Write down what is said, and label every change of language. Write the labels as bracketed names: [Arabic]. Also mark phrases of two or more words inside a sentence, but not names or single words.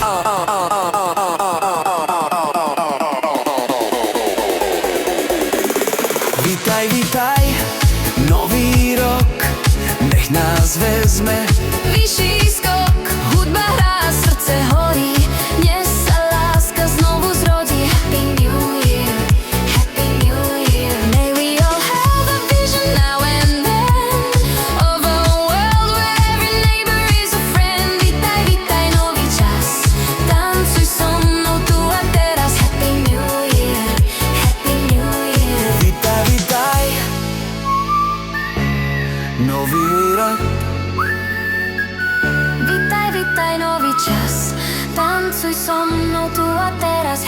[Slovak] Vitaj, vitaj, nový rok, nech nás vezme Vyšší skok, hudba hrá, srdce horí, dnes sa láska znovu zrodí. [English] Happy New Year, Happy New Year. May we all have a vision now and then of a world where every neighbor is a friend. [Slovak] Vitaj, vitaj, nový čas, tancuj so mnou tu a teraz. [English] Happy New Year, Happy New Year. [Slovak] Vitaj, vitaj, nový rok. Vitaj, vitaj, nový čas, tancuj so mnou tu a teraz.